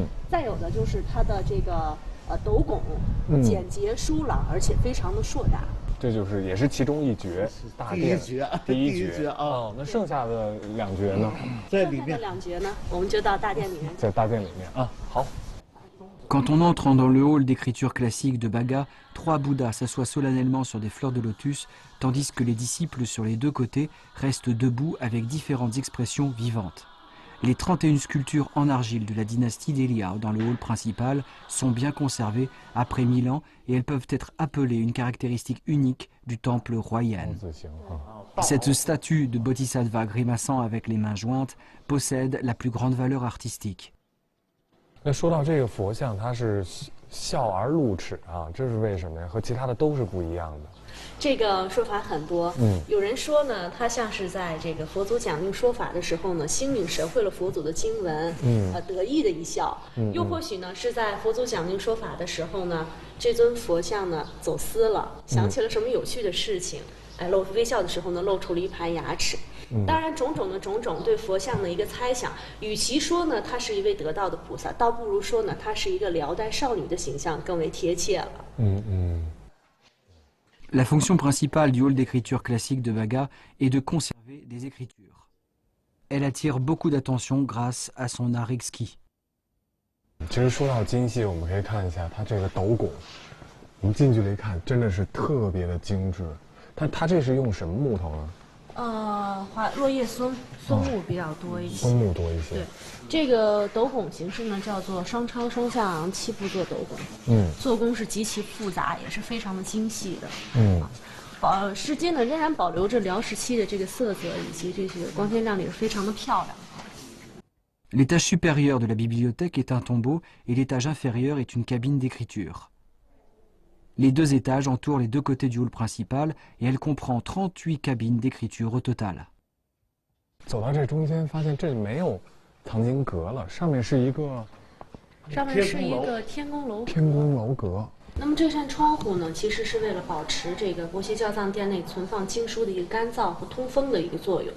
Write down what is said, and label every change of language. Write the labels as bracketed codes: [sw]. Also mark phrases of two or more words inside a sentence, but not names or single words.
[zh] 再有的就是它的这个。斗拱简洁疏朗，而且非常的硕大。这就是也是其中一绝，大殿第一绝啊。那剩下的2绝呢？在里面。剩下的2绝呢，我们就到大殿里面。在大殿里面啊，好。 [fr] Quand on entre dans le hall d'écriture classique de Baga, 3 Bouddhas s'assoient solennellement sur des fleurs de lotus, tandis que les disciples sur les 2 côtés restent debout avec différentes expressions vivantes. Les 31 sculptures en argile de la dynastie des Liao dans le hall principal sont bien conservées après 1000 ans et elles peuvent être appelées une caractéristique unique du temple Huayan. Cette statue de Bodhisattva grimaçant avec les mains jointes possède la plus grande valeur artistique. [zh] 那说到这个佛像，它是笑而露齿啊，这是为什么呀？和其他的都是不一样的。这个说法很多，有人说呢，它像是在这个佛祖讲经说法的时候呢，心领神会了佛祖的经文，得意的一笑；又或许呢，是在佛祖讲经说法的时候呢，这尊佛像呢走私了，想起了什么有趣的事情，露出微笑的时候呢，露出了一排牙齿。当然，种种对佛像的一个猜想，与其说呢他是一位得道的菩萨，倒不如说呢他是一个辽代少女的形象更为贴切了。 [fr] La fonction principale du hall d'écriture classique de Baga est de conserver des écritures. Elle attire beaucoup d'attention grâce à son art exquis. [zh] 其实说到精细，我们可以看一下它这个斗拱，我们近距离看真的是特别的精致。它这是用什么木头呢？落叶松木比较多一些，松木多一些。对，这个斗拱形式呢叫做双超双下昂7步做斗拱，做工是极其复杂，也是非常的精细的。世间呢仍然保留着辽时期的这个色泽以及这些光鲜亮丽，是非常的漂亮。 [fr] L'étage supérieur de la bibliothèque est un tombeau et l'étage inférieur est une cabine d'écriture. Les 2 étages entourent les 2 côtés du hall principal et elle comprend 38 cabines d'écriture au total. [zh] 走到这中间，发现这里没有藏经阁了，上面是一个天宫楼阁。天宫楼阁。那么这扇窗户呢，其实是为了保持这个国学教藏殿内存放经书的一个干燥和通风的一个作用。